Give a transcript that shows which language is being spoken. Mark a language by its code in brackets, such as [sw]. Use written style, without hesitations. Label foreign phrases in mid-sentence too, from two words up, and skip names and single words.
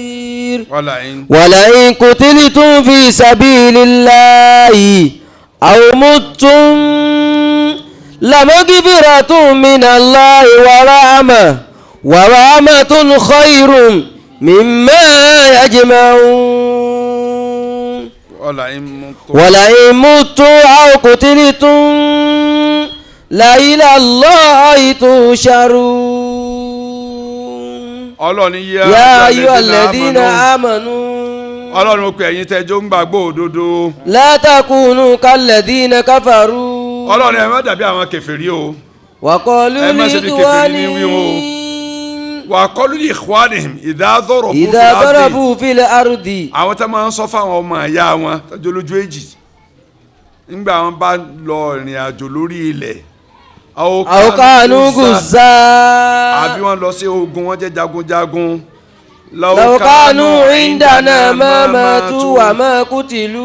[ar] ولئن قتلتم في سبيل الله أو متم لمغفرة من الله ورحمة خير مما يجمعون ولئن متم أو قتلتم لإلى الله تحشرون [yo] ọlọ́run [ar] يا أيها الذين آمنوا [yo] ọlọ́run ó pè ẹ̀yin tẹ́jọ́ ń gbàgbọ́ òdodo [ar] لا تكونوا كالذين كفروا [yo] ọlọ́run ẹ má dàbí àwọn kèfèrí o [ar] وقالوا [yo] ẹ má ṣe bí kèfèrí ní wí o [ar] وقالوا لإخوانهم إذا ضربوا في الأرض [yo] àwọn tó máa ń sọ fáwọn ọmọ ìyá wọn tọ́jú lójú èjì nígbà wọn bá lọ ìrìn àjò lórí ilẹ̀ [ar] أو كانوا غزى [yo] àbí wọn lọ sí ogun wọn jẹ́ jagunjagun [ar] لو كانوا عندنا ما ماتوا وما قتلوا.